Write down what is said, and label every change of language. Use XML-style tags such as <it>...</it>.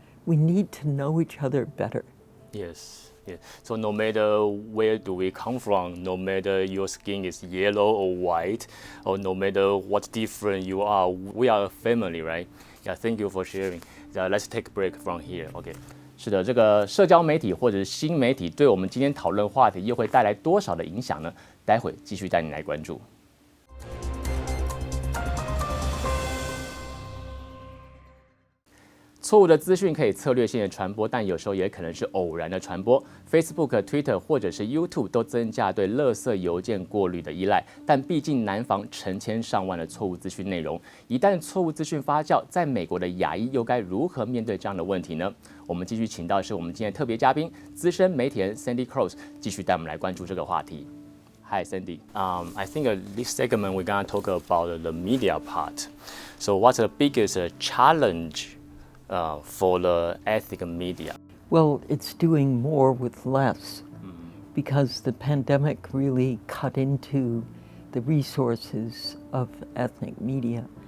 <en>We need to know each other better. Yes. Yeah. So no matter where do we come from, no matter your skin is yellow or white, or no matter what different you are, we are a family, right? Yeah, thank you for sharing. Let's take a break from here. Okay.</en> <zh>是的，这个社交媒体或者是新媒体对我们今天讨论话题又会带来多少的影响呢？待会继续带你来关注。错误的资讯可以策略性的传播，但有时候也可能是偶然的传播。 Facebook、Twitter 或者是 YouTube 都增加对垃圾邮件过滤的依赖，但毕竟难防成千上万的错误资讯内容。一旦错误资讯发酵，在美国的亚裔又该如何面对这样的问题呢？我们继续请到的是我们今天的特别嘉宾，资深媒体人 Sandy Cross， 继续带我们来关注这个话题。</zh> <en>Hi, Sandy. I think this segment we're going to talk about the media part. So, what's the biggest challenge for the ethnic media? Well, it's doing more with less because the pandemic really cut into the resources of ethnic media.</en>